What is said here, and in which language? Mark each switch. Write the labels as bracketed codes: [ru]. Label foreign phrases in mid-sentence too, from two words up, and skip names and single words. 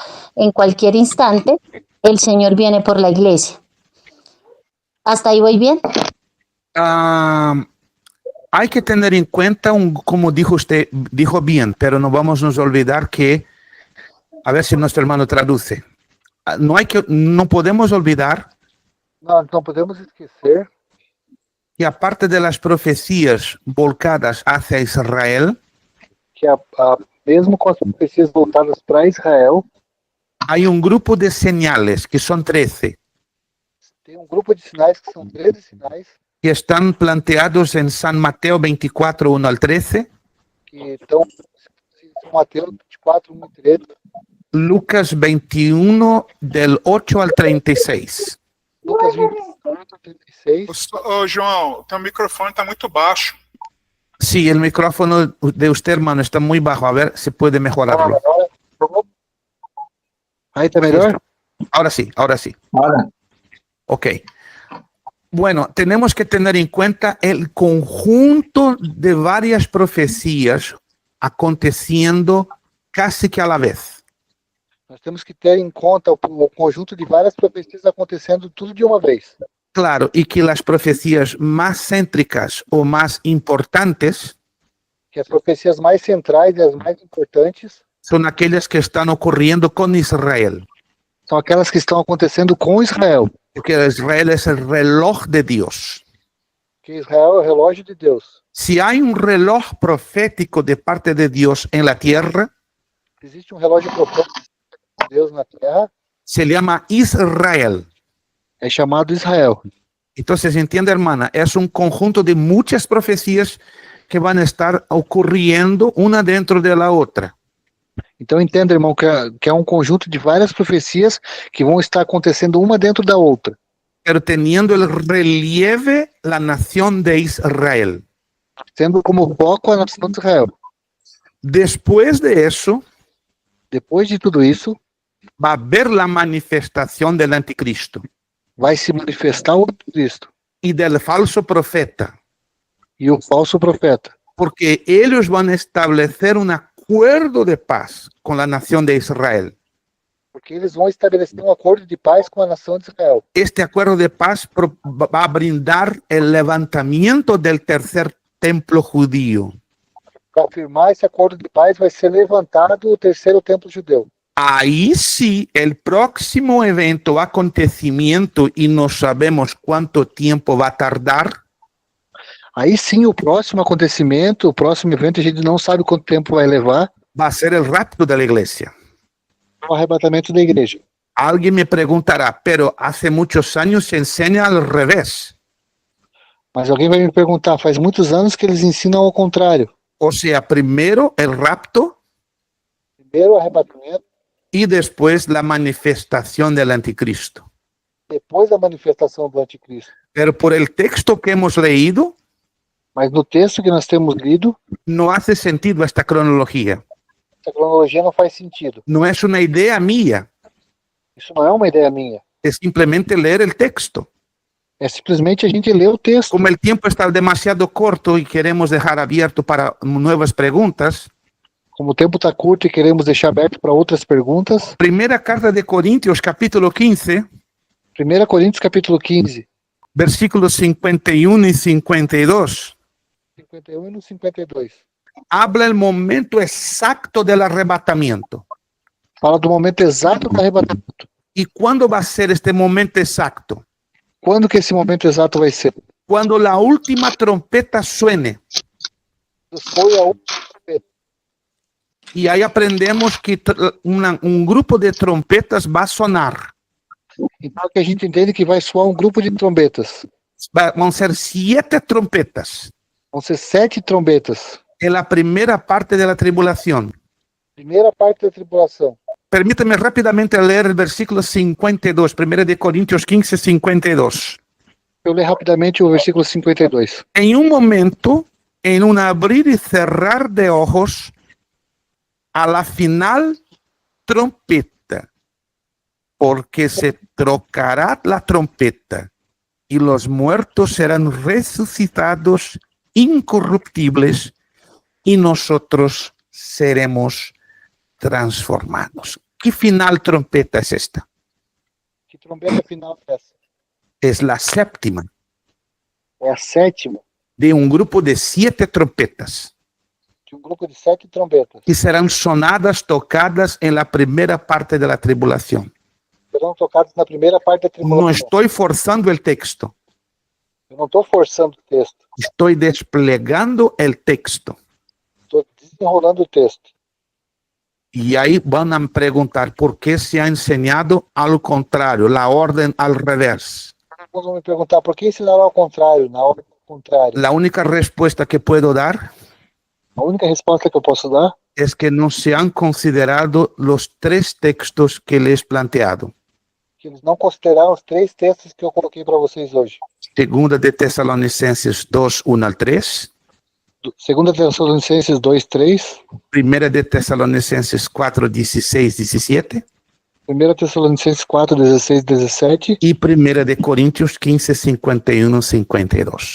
[es] En cualquier instante, el Señor viene por la iglesia. ¿Hasta ahí voy bien? Hay que tener en cuenta, como dijo usted, dijo bien, pero no vamos a nos olvidar que, a ver si nuestro hermano traduce, no podemos olvidar [pt] Nós não podemos esquecer [es] que aparte de las profecías volcadas hacia Israel, [pt] que mesmo com as profecias voltadas para Israel, [es] hay un grupo de señales, que son 13, [pt] tem um grupo de sinais que são 13 sinais [es] que están planteados en San Mateo 24, 1 al 13, [pt] que estão em São Mateus 24, 1 e 13, [es] Lucas 21, del 8 al 36. Lucas 24, 36. [pt] Ô, João, teu microfone está muito baixo. [es] Sí, el micrófono de usted, hermano, está muy bajo. A ver si puede mejorarlo. [pt] Aí está melhor? [es] Ahora sí, ahora sí. Ahora, Ok. Bueno, tenemos que tener en cuenta el conjunto de varias profecías aconteciendo casi que a la vez. [pt] Nós temos que ter em conta o conjunto de várias profecias acontecendo tudo de uma vez. [es] Claro, y que las profecías más céntricas o más importantes [pt] Que as profecias mais centrais e as mais importantes [es] son aquellas que están ocurriendo con Israel. [pt] são aquelas que estão acontecendo com Israel. [es] Porque Israel es el reloj de Dios. [pt] Que Israel é o relógio de Deus. [es] Si hay un reloj profético de parte de Dios en la tierra, [pt] Existe um relógio profético de Deus na terra, [es] se llama Israel. [pt] é chamado Israel. [es] Entonces, entiende, hermana, es un conjunto de muchas profecías que van a estar ocurriendo una dentro de la otra. [pt] Então entenda, irmão, que é um conjunto de várias profecias que vão estar acontecendo uma dentro da outra, [es] Pero teniendo el relieve la nación de Israel. [pt] tendo como foco a nação de Israel. [es] Después de eso, [pt] Depois de tudo isso, [es] va a haber la manifestación del anticristo [pt] vai se manifestar o Cristo [es] y del falso profeta, [pt] e o falso profeta, [es] porque ellos van a establecer un acuerdo de paz con la nación de Israel. [pt] porque eles vão estabelecer um acordo de paz com a nação de Israel. [es] Este acuerdo de paz va a brindar el levantamiento del tercer templo judío. [pt] Para afirmar esse acordo de paz, vai ser levantado o terceiro templo judeu. [es] Ahí sí, el próximo evento o acontecimiento, y no sabemos cuánto tiempo va a tardar, [pt] Aí sim, o próximo acontecimento, o próximo evento, a gente não sabe quanto tempo vai levar, [es] va a ser el rapto de la iglesia. [pt] o arrebatamento da igreja. [es] Alguien me preguntará, pero hace muchos años se enseña al revés. [pt] Mas alguém vai me perguntar, faz muitos anos que eles ensinam ao contrário. [es] O sea, primero el rapto [pt] Primeiro o arrebatamento, [es] y después la manifestación del anticristo. [pt] depois a manifestação do anticristo. [es] Pero por el texto que hemos leído, [pt] Mas no texto que nós temos lido, [es] no hace sentido esta cronología. [pt] essa cronologia não faz sentido. [es] No es una idea mía, [pt] Isso não é uma ideia minha. [es] es simplemente leer el texto. [pt] É simplesmente a gente ler o texto. [es] Como el tiempo está demasiado corto y queremos dejar abierto para nuevas preguntas, [pt] Como o tempo está curto e queremos deixar aberto para outras perguntas, [es] primera carta de Corintios, capítulo 15, [pt] 1 Coríntios capítulo 15, [es] versículos 51 y 52, [pt] 51 e no 52. [es] Habla el momento exacto del arrebatamiento. [pt] Fala do momento exato do arrebatamento. [es] ¿Y cuándo va a ser este momento exacto? [pt] Quando que esse momento exato vai ser? [es] Cuando la última trompeta suene. [pt] Foi a última. [es] Y ahí aprendemos que un grupo de trompetas va a sonar. [pt] Então que a gente entende que vai soar um grupo de trombetas. [es] Van a ser 7 trompetas [pt] Vão ser 7 trombetas. [es] en la primera parte de la tribulación. [pt] Primeira parte da tribulação. [es] Permítame rápidamente leer el versículo 52, 1 de Corintios 15, 52. [pt] Eu ler rapidamente o versículo 52. [es] En un momento, en un abrir y cerrar de ojos, a la final trompeta, porque se trocará la trompeta y los muertos serán resucitados incorruptibles y nosotros seremos transformados. ¿Qué final trompeta es esta? [pt] Que trombeta final é essa? [es] Es la séptima [pt] É a sétima [es] de un grupo de 7 trompetas [pt] de um grupo de 7 trombetas. [es] que serán sonadas, tocadas en la primera parte de la tribulación. [pt] Serão tocadas na primeira parte da [es] No [pt] tribulação. [es] estoy forzando el texto, [pt] Eu não estou forçando o texto. [es] estoy desplegando el texto. [pt] Estou desenrolando o texto. [es] Y ahí van a preguntar por qué se ha enseñado al contrario, la orden al revés. [pt] Alguns vão me perguntar por que ensinar ao contrário, na hora contrária. [es] La única respuesta que puedo dar [pt] A única resposta que eu posso dar [es] es que no se han considerado los 3 textos que les he planteado. [pt] é que eles não consideraram os 3 textos que eu coloquei para vocês hoje. [es] Segunda de Tesalonicenses 2, 1 al 3. [pt] Segunda Tessalonicenses 2, 3. [es] Primera de Tesalonicenses 4, 16, 17. [pt] Primeira Tessalonicenses 4, 16, 17. [es] Y Primera de Corintios 15, 51, 52.